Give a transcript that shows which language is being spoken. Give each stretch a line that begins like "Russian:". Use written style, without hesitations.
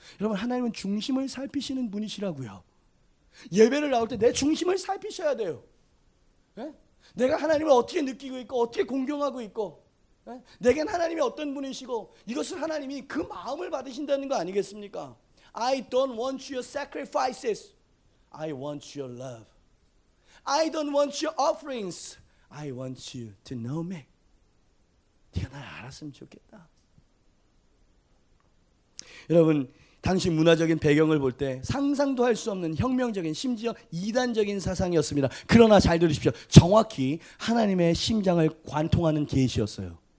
Korean: 여러분 하나님은 중심을 살피시는 분이시라고요. 예배를 나올 때 내 중심을 살피셔야 돼요. 네? 내가 하나님을 어떻게 느끼고 있고 어떻게 공경하고 있고, 네? 내겐 하나님이 어떤 분이시고, 이것을 하나님이 그 마음을 받으신다는 거 아니겠습니까?
English: I don't want your sacrifices. I want your love. I don't want your offerings. I want you to know me.
Korean: 네가 날 알았으면 좋겠다. 여러분, 당시 문화적인 배경을 볼 때 상상도 할 수 없는 혁명적인, 심지어 이단적인 사상이었습니다. 그러나 잘 들으십시오. 정확히 하나님의 심장을 관통하는 계시였어요.